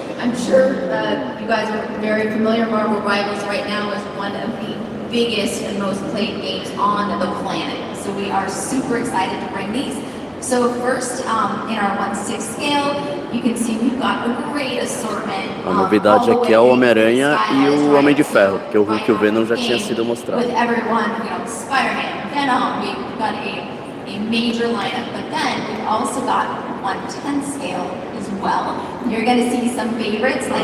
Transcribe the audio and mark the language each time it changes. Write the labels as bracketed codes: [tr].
[en] I'm sure you guys are very familiar. Marvel Rivals right now is one of the biggest and most played games on the planet. So we are super excited to bring these. So first, in our 1/6 scale, you can see we've got a great assortment. [pt] A novidade aqui é o Homem-Aranha e o Homem de Ferro, porque o Hulk e o Venom já tinha sido mostrado. [en] With everyone, Spider-Man, Venom, we've got a major lineup, but then we've also got 1/10 scale as well. You're going to see some favorites like